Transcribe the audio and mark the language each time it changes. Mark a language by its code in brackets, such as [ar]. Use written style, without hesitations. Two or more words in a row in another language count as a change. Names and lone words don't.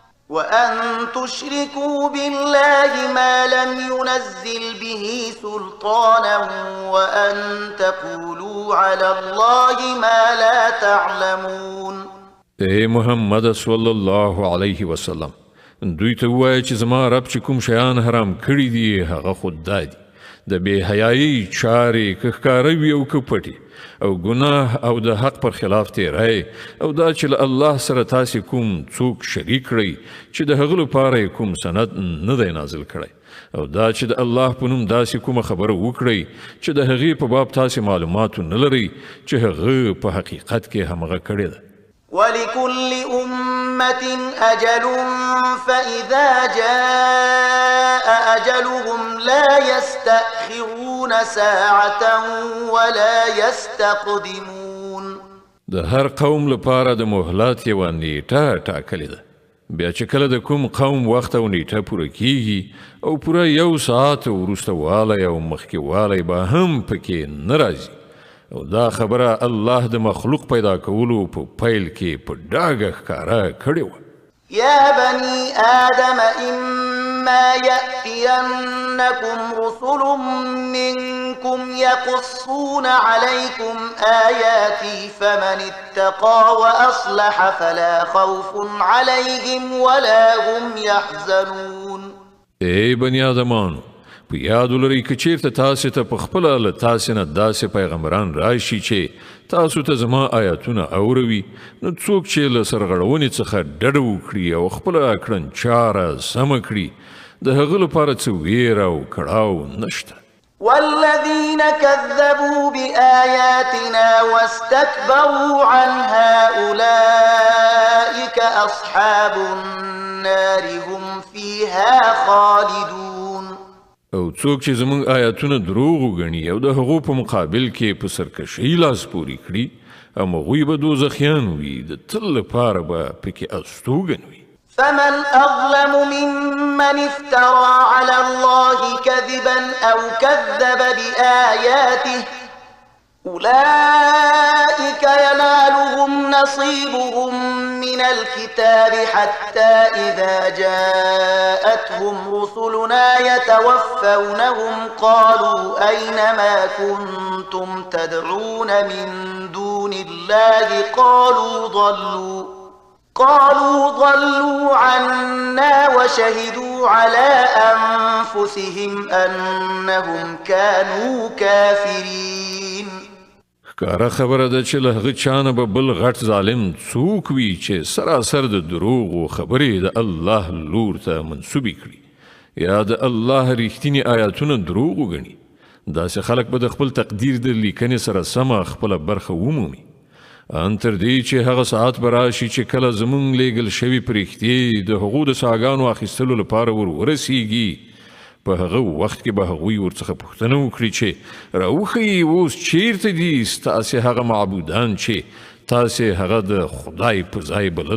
[ar] وأن تشركوا بالله ما لم ينزل به سلطانا وأن تقولوا على الله ما لا تعلمون. [ps] اے محمد [ar] صلی الله علیه وسلم [ps] دوی ته ووایه چې زما رب چې کوم شیان حرام کړي دي هغه خود دا دي د بې حیایي چارې که ښکاره وي او که پټې او ګناه او د حق پر خلاف تیری او دا چې له الله سره تاسې کوم څوک شریک کړئ چې د هغه لپاره یې کوم سند نه دی نازل کړی او دا چې د الله په نوم داسې کومه خبره وکړئ چې د هغې په باب تاسې معلوماتو نه لرئ چې هغه په حقیقت کې همغه کړې ده. [ar] ولكل أمة أجل فإذا جاء أجلهم لا يستأخرون ساعة ولا يستقدمون. [ps] د هر قوم لپاره د مهلت یوه نیټه ټاکلې ده. بیا چې کله د کوم قوم وخت او نیټه پوره کیږي او پوره 1 ساعت وروسته والی او مخکې والی به هم پکې نه راځي او دا خبره الله د مخلوق پیدا کولو په پیل کې په ډاګه ښکاره کړې وه. [ar] يا بني آدم إما يأتينكم رسل منكم يقصون عليكم آياتي فمن اتقى وأصلح فلا خوف عليهم ولا هم يحزنون. [ps] ای بني آدمانو په یاد ولرئ که چیرته تاسې ته په خپله له تاسې نه داسې پیغمبران راشي چې تاسو ته زما آیاتونه اوروي نو څوک چې له سرغړونې څخه ډډه وکړي او خپله کړنچاره سمه کړي د هغه لپاره څه ویره او کړاو نشته. [ar] والذين كذبوا بآياتنا واستكبروا عنها أولئك أصحاب النار هم فيها خالدون. [ps] او څوک چې زمونږ آیاتونه دروغ وګڼي او د هغو په مقابل کې په سرکشۍ لاس پورې کړي هغوی به دوزخیان وي د تل لپاره به پکې استوګن وي. [ar] فمن أظلم ممن افترى على الله كذبا أو كذب بآياته أولئك ينالهم نصيبهم من الكتاب حتى إذا جاءتهم رسلنا يتوفونهم قالوا أين ما كنتم تدعون من دون الله قالوا ضلوا عنا وشهدوا على أنفسهم أنهم كانوا كافرين. [ps] ښکاره خبره ده چې له هغه چا نه به بل غټ ظالم څوک وي چې سراسر د دروغو خبرې د الله لور ته منسوبې کړي یا د الله ریښتیني آیاتونه دروغ وګڼي. داسې خلک به د خپل تقدیر د لیکنې سره سمه خپله برخه ومومي ان تر دې چې هغه ساعت به راشي چې کله زمونږ لیږل شوي پرښتې د هغو د ساګانو اخیستلو لپاره ورسیږي په هغه وخت کې به هغوی ورڅخه پوښتنه وکړي چې راوښیي اوس چیرته دي ستاسې هغه معبودان چې تاسې هغه د خدای په ځای بلل.